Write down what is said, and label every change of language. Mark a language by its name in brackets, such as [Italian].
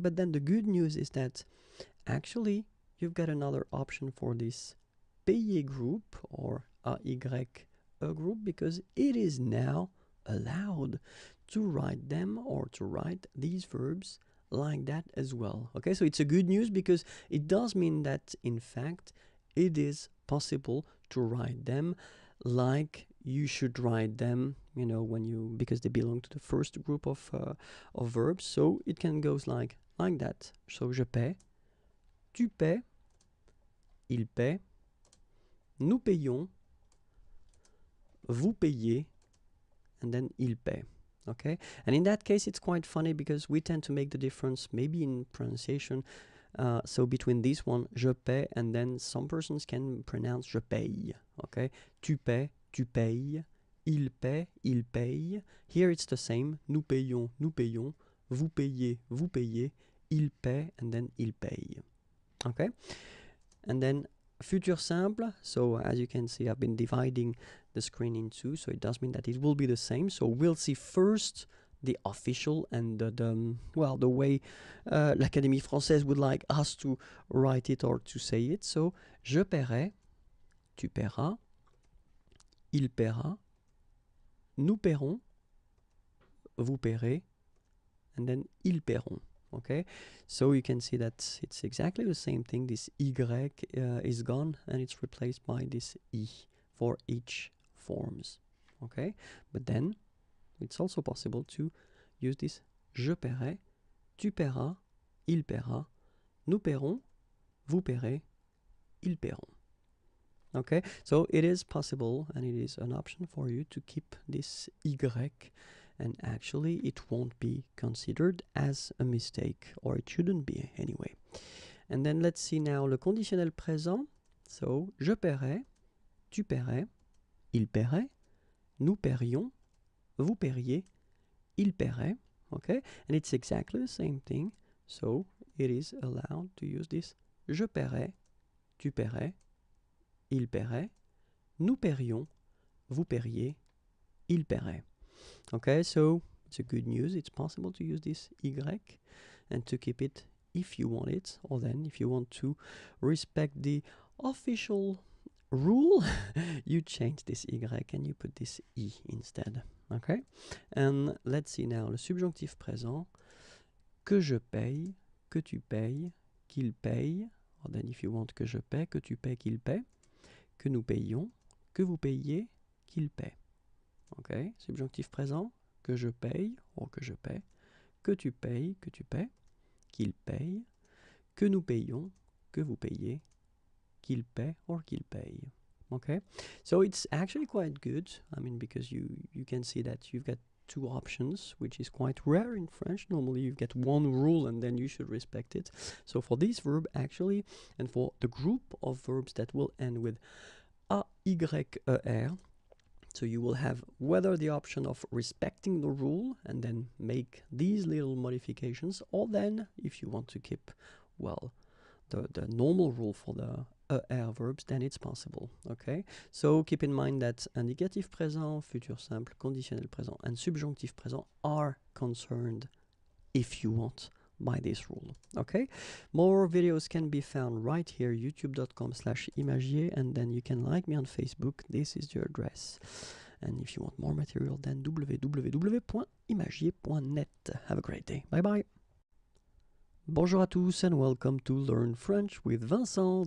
[English] But then the good news is that actually you've got another option for this payer group or AY group, because it is now allowed to write them or to write these verbs like that as well. Okay, so it's a good news because it does mean that in fact it is possible to write them like you should write them, you know, when you, because they belong to the first group of verbs. So it can go like that. [French] So je paie, tu paies, il paie, nous payons, vous payez, [English] and then [French] il paie. [English] Okay, and in that case it's quite funny because we tend to make the difference maybe in pronunciation, so between this one, [French] je paie, [English] and then some persons can pronounce [French] je paye. Okay, tu paies, tu payes, il paie, il paye. [English] Here it's the same, [French] nous payons, vous payez, vous payez, il paie, [English] and then [French] il paye. [English] Okay, and then futur simple, so as you can see I've been dividing the screen in two, so it does mean that it will be the same. So we'll see first the official and the way l'Académie Française would like us to write it or to say it. [French] So je paierai, tu paieras, il paiera, nous paierons, vous paierez, and then ils paieront. [English] Okay, so you can see that it's exactly the same thing. This Y is gone and it's replaced by this I for each forms. Okay, but then it's also possible to use this [French] je paierai, tu paieras, il paiera, nous paierons, vous paierez, ils paieront. [English] Okay, so it is possible and it is an option for you to keep this Y, and actually it won't be considered as a mistake, or it shouldn't be anyway. And then let's see now [French] le conditionnel présent. So, je paierai, tu paierais, il paierait, nous paierions, vous paieriez, il paierait. [English] Okay, and it's exactly the same thing. So, it is allowed to use this [French] je paierai, tu paierais, il paierait, nous paierions, vous paieriez, il paierait. [English] Okay, so it's a good news. It's possible to use this Y and to keep it if you want it, or then if you want to respect the official rule, you change this Y and you put this I instead. Okay, and let's see now le subjonctif présent. [French] Que je paye, que tu payes, qu'il paye, [English] or then if you want [French] que je paie, que tu paies, qu'il paie, que nous payons, que vous payiez, qu'il paie. Ok, subjonctif présent, que je paye, ou que je paie, que tu payes, qu'il paye, que nous payons, que vous payez, qu'il paie, or qu'il paye. [English] Okay, so it's actually quite good. I mean, because you can see that you've got two options, which is quite rare in French. Normally you've got one rule and then you should respect it. So for this verb actually, and for the group of verbs that will end with a, y, er, so you will have whether the option of respecting the rule and then make these little modifications, or then if you want to keep, well, the normal rule for the er verbs, then it's possible. Okay, so keep in mind that indicatif présent, futur simple, conditionnel présent, and subjonctif présent are concerned, if you want, by this rule. Okay, more videos can be found right here, youtube.com/imagier, and then you can like me on Facebook. This is your address. And if you want more material, then www.imagier.net. Have a great day. Bye bye. [French] Bonjour à tous [English] and welcome to Learn French with Vincent.